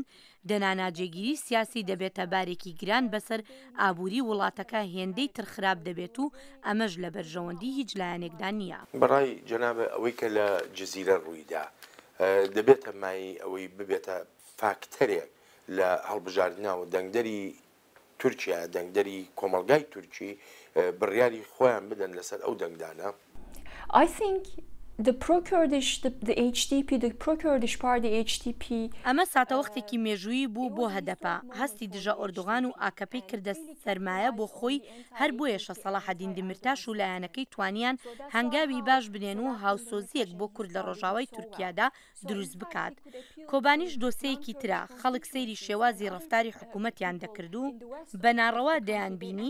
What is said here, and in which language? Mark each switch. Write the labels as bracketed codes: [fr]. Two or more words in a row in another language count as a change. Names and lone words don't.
[ckb] دەناناجێگیری سیاسی دەبێتە بارێکی گران بەسەر ئابووری وڵاتەکە هێندەی تر خراپ دەبێت و ئەمەش لە بەرژەوەندی هیچ لایەنێکدا نییە. بەڕای جەنابە ئەوەی کە لە جززیرە ڕوویدا دەبێتە مای ئەوەی ببێتە فاکتەرێک لە هەڵبژاردنەوە دەنگدەری تورکیا، دەنگدەری کۆمەلگای تورکی بڕیاری خۆیان بدەن لەسەر ئەو دەنگدانە. [en] I think the pro-Kurdish, the HDP, the pro-Kurdish party HDP. [ckb] ئەمە ساتەوەختێکی مێژووی بوو بۆ هەدەپا. هەستی دژە ئۆردوغان و ئاکەپەی کردە سەرمایە بۆ خۆی، هەر بۆیەشە سەلاحەدین دیمیرتاش و لایەنەکەی توانیان هەنگاوی باش بنێن و هاوسۆزیەک بۆ کورد لە ڕۆژاوای تورکیادا دروست بکات. کۆبانیش دۆسەیەکی ترە، خەڵک سەیری شێوازی ڕەفتاری حکوومەتیان دەکرد و بە ناڕەوا دەیان بینی.